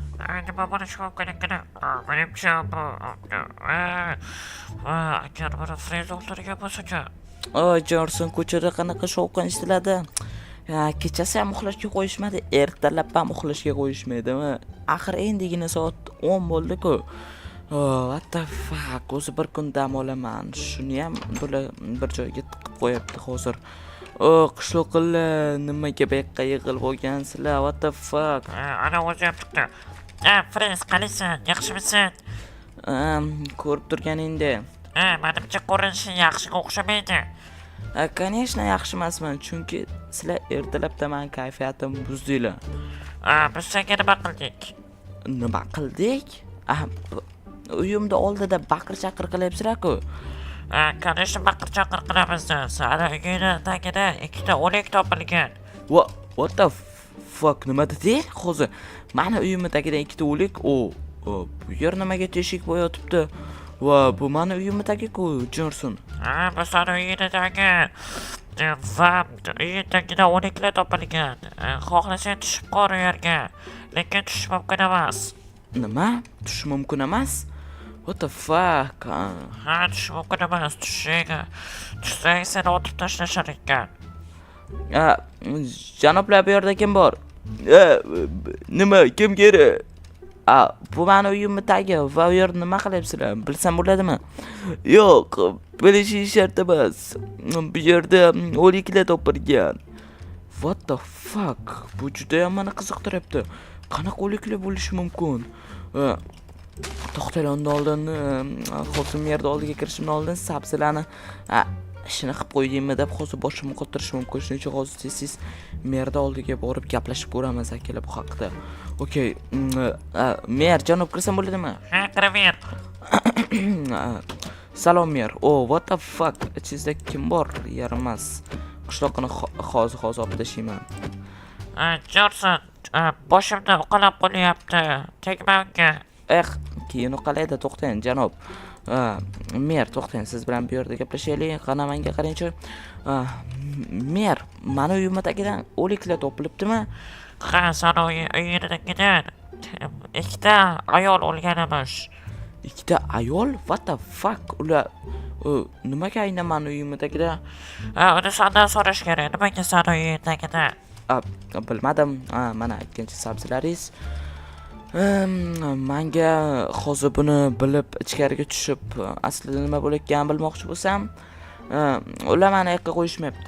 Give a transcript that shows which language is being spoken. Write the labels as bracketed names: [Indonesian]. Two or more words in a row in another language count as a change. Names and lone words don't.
[Uzbek] nima bo'lishi mumkinligini menimcha bu agar buni Frez o'ldirgan bo'lsa-chi. Oy, Jonson, ko'chada qanaqa shovqin eshitiladi? Kechasi ham uxlashga qo'yishmadi, ertalab ham uxlashga qo'yishmaydimi? Axir endigina soat 10 bo'ldi-ku. [English] What the fuck? [Uzbek] O'zi bir kun dam olaman. Shuni ham bular bir joyga tiqib qo'yapti hozir. Qishloqlar, nimaga bu yoqqa yig'ilib olgansizlar? [English] What the fuck? [Uzbek] Ana o'zi ham chiqdi. Frez, qalisan? Yaxshimisan? Ko'rib turganingda. Menimcha ko'rinishi yaxshiga o'xshamaydi. Конечно, yaxshi emasman, chunki sizlar ertalabda men kayfiyatim buzdinglar. Biz senga nima qildik? Nima qildik? Uyimda oldida baqir-chaqir qilyapsizlar-ku. Конечно, baqir-chaqir qilamiz. Sani uyingni tagida ikkita o'lik topilgan. [English] What the fuck? [Uzbek] Nima deding? Hozir meni uyimning tagidan ikkita o'lik. Bu yer nimaga teshik bo'yotibdi? Bu meni uyimning tagi-ku, Jonson. Bu sani uyingni tagi. Va uying tagida o'liklar topilgan. Xohlasang tushib qor u yerga. Lekin tushish mumkin emas. Nima? Tushish mumkin emas? [English] What the fuck? [Uzbek] Tushish mumkin emas. Tushsang seni otib tashlashar ekan. Janoblar, bu yerda kim bor? Nima? Kim kerak? Bu meni uyimning tagi va u yerda nima qilyapsizlar? Bilsam bo'ladimi? Yo'q, bilishingiz shart emas. Bu yerda o'liklar topilgan. [English] What the fuck? [Uzbek] Bu juda ham meni qiziqtiryapti. Qanaqa o'liklar bo'lishi mumkin? To'xtang, oldin hozir yerda oldiga kirishimdan oldin sabzilarni ishini qilib qo'ydingmi deb hozir boshimni qotirish mumkin. Shuning uchun hozir siz merda oldiga borib gaplashib ko'ramiz akalar bu haqida. Okay, mer, janob, kirsam bo'ladimi? Kiraver. Salom mer. [English] What the fuck? [Uzbek] Ichingizda kim bor? Yaramas. Qishloqni hozir olib tashlayman. Jonson, boshimda uqalab qolyapti. Tegma unga. Keyin uqalaydi, to'xtang janob. Mer, to'xtang, siz bilan bu yerda gaplashaylik. Qana menga qarangchi. Mer, meni uyimning tagidan o'liklar topilibdimi? Sani uyingni tagidan ikkita ayol o'lgan emish. Ikkita ayol? [English] What the fuck? [Uzbek] Ular nimaga aynan meni uyimning tagida? Uni sendan so'rash kerak. Nimaga sani uyingni tagida? Bilmadim. Mana aytgancha sabzilaringiz. Menga hozir buni bilib ichkariga tushib, aslida nima bo'layotganini bilmoqchi bo'lsam, ular meni yoqqa qo'yishmayapti.